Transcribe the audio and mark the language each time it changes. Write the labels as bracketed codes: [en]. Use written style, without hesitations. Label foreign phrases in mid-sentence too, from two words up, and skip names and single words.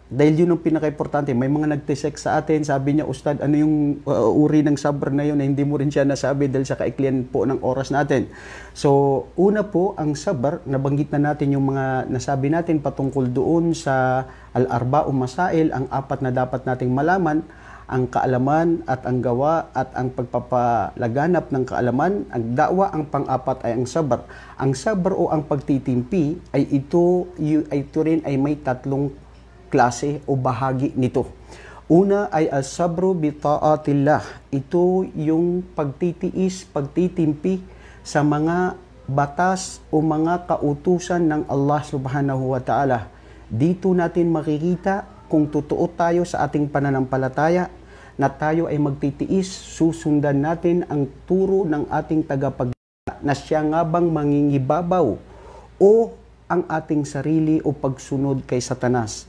[tl] Dahil yun ang pinaka-importante. May mga nagtext sa atin, sabi niya, Ustad, ano yung uri ng sabr na yun na hindi mo rin siya nasabi dahil sa kaiklian po ng oras natin. So, una po, ang sabr, nabanggit na natin yung mga nasabi natin patungkol doon sa [ar] الأربع مسائل, [tl] ang 4 na dapat nating malaman, ang kaalaman at ang gawa at ang pagpapalaganap ng kaalaman. Ang da'wa, ang pang-4 ay ang sabr. Ang sabr o ang pagtitimpi ay ito rin ay may 3 klase o bahagi nito. Una ay [ar] الصبر بطاعة الله. [tl] Ito yung pagtitiis, pagtitimpi sa mga batas o mga kautusan ng [ar] الله سبحانه وتعالى. [tl] Dito natin makikita kung totoo tayo sa ating pananampalataya na tayo ay magtitiis, susundan natin ang turo ng ating tagapaglikha na siya nga bang mangingibabaw o ang ating sarili o pagsunod kay Satanas.